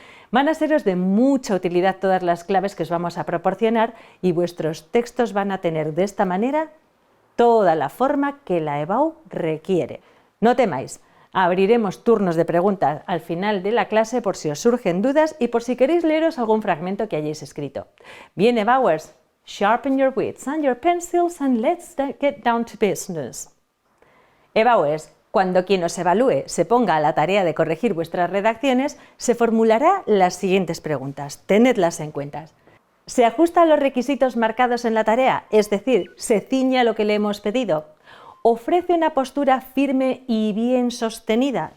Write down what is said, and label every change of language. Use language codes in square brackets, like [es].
[es] Van a seros de mucha utilidad todas las claves que os vamos a proporcionar y vuestros textos van a tener de esta manera toda la forma que la EBAU requiere. No temáis. Abriremos turnos de preguntas al final de la clase por si os surgen dudas y por si queréis leeros algún fragmento que hayáis escrito. [en] Bien, EBAUers, sharpen your wits and your pencils and let's get down to business. [es] EBAUers, cuando quien os evalúe se ponga a la tarea de corregir vuestras redacciones, se formulará las siguientes preguntas. Tenedlas en cuenta. ¿Se ajusta a los requisitos marcados en la tarea? Es decir, ¿se ciñe a lo que le hemos pedido? ¿Ofrece una postura firme y bien sostenida?